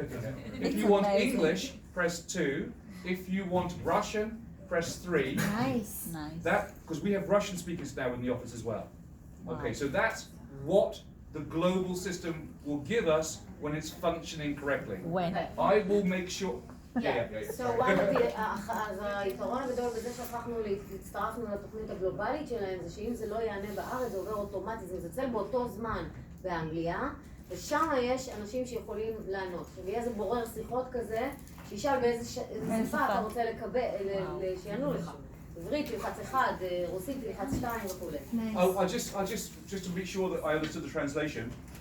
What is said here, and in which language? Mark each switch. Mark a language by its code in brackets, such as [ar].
[en] amazing. English, press 2. If you want Russian, press 3. Nice. Nice. That, because we have Russian speakers now in the office as well. Okay, so that's what the global system will give us when it's functioning correctly. when. I will make sure. So one of the, [he] אז היתרון הגדול בזה שהצטרפנו לתוכנית הגלובלית שלהם, זה שאם זה לא יענה בארץ, זה עובר אוטומטית, זה מצלצל באותו זמן באנגליה, ושם יש אנשים שיכולים לענות. עכשיו יהיה איזה בורר שיחות כזה, שישאל באיזה שפה אתה רוצה שיענו לך. עברית תלחץ 1, רוסית תלחץ 2 וכו'. [en] I just to be sure that I understood the translation.